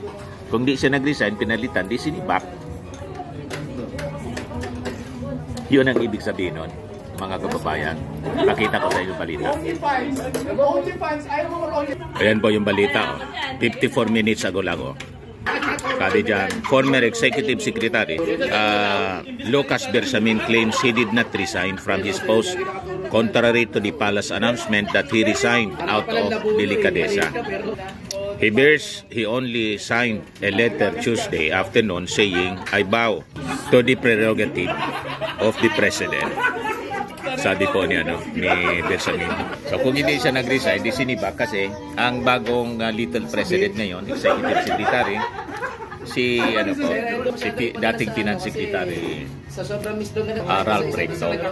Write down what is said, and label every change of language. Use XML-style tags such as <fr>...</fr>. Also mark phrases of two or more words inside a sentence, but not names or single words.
<tl>Kung di siya nag-resign, pinalitan, di sinibak. Yun ang ibig sabihin nun, mga kababayan. Nakita ko sa inyo balita. Ayan po yung balita.</tl> <en>54 minutes ago lang.</en> <tl>Sabi dyan,</tl> <en>former Executive Secretary Lucas Bersamin claims he did not resign from his post, contrary to the palace announcement that he resigned out of delicadeza. He only signed a letter Tuesday afternoon saying, "I bow to the prerogative of the President."</en> <tl>Sabi po ni Bersamin. So kung hindi siya nag-resign, di sinibak kasi ang bagong Little President ngayon,</tl> <en>Executive Secretary,</en> <tl>si dating</tl> <en>Finance Secretary</en> <tl>Ralph Recto.</tl>